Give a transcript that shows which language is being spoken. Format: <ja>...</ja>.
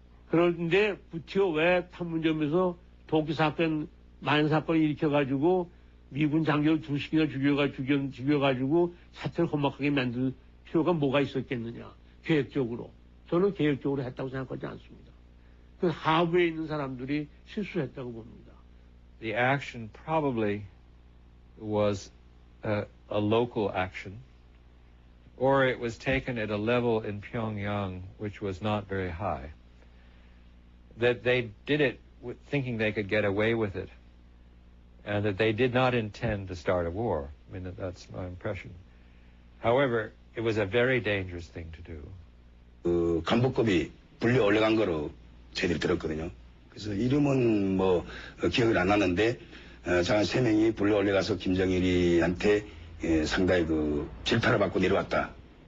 <ko>그런데 부티어 왜 판문점에서 도끼 사건, 만 사건을 일으켜가지고 미군 장교 2씩이나 죽여가지고 사태를 험악하게 만들 필요가 뭐가 있었겠느냐. 계획적으로. 저는 계획적으로 했다고 생각하지 않습니다. 그 하부에 있는 사람들이 실수했다고 봅니다.</ko> <en>The action probably was a local action, or it was taken at a level in Pyongyang which was not very high. That they did it thinking they could get away with it, and that they did not intend to start a war. I mean, that's my impression. However, it was a very dangerous thing to do.</en> <ko>간부급이 불려 올라간 거로 저희들이 들었거든요. 그래서 이름은 뭐 기억이 안 나는데 자 3명이 불려 올라가서 김정일이한테 상당히 그 질타를 받고 내려왔다.</ko>